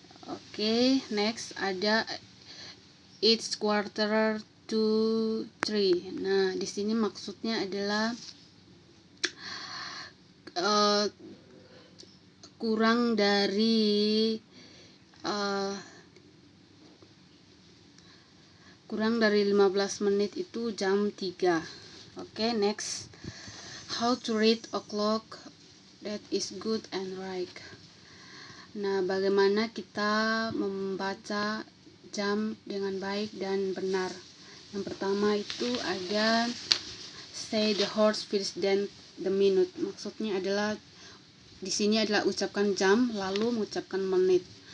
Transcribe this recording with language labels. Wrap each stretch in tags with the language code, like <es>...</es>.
<en>Oke, next ada it's quarter to 3.</en> <id>Nah, di sini maksudnya adalah kurang dari 15 menit itu jam 3.</id> <en>Oke, next. How to read o'clock that is good and right.</en> <id>Nah, bagaimana kita membaca jam dengan baik dan benar? Yang pertama itu ada</id> <en>say the horse first then the minute.</en> <id>Maksudnya adalah di sini adalah ucapkan jam lalu mengucapkan menit.</id>